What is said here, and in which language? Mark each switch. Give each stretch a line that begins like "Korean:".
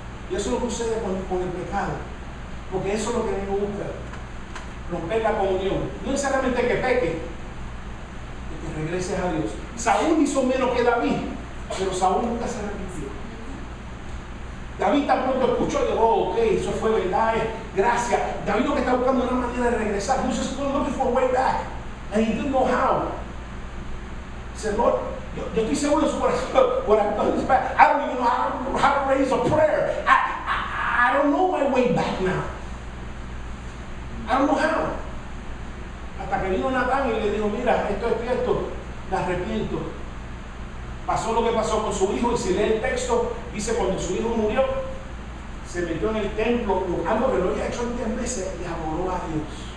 Spanish: Y eso es lo que sucede con el pecado. Porque eso es lo que Dios busca, romper la comunión. No necesariamente que peque, que regreses a Dios. Saúl hizo menos que David, pero Saúl nunca se arrepintió. David tan pronto escuchó y dijo, ok, eso fue verdad, gracias. David lo que está buscando es una manera de regresar.
English: He was just looking for a way back, and he didn't know how. He said,
Spanish: Lord, yo estoy seguro de su corazón.
English: What I've done is bad. I don't even know how to raise a prayer. I don't know my way back now. I don't know how.
Spanish: Hasta que vino Natán y le dijo, mira, esto, me arrepiento. Pasó lo que pasó con su hijo, y si lee el texto, dice cuando su hijo murió, se metió en el templo, algo que lo había hecho en 10 meses, y adoró a Dios.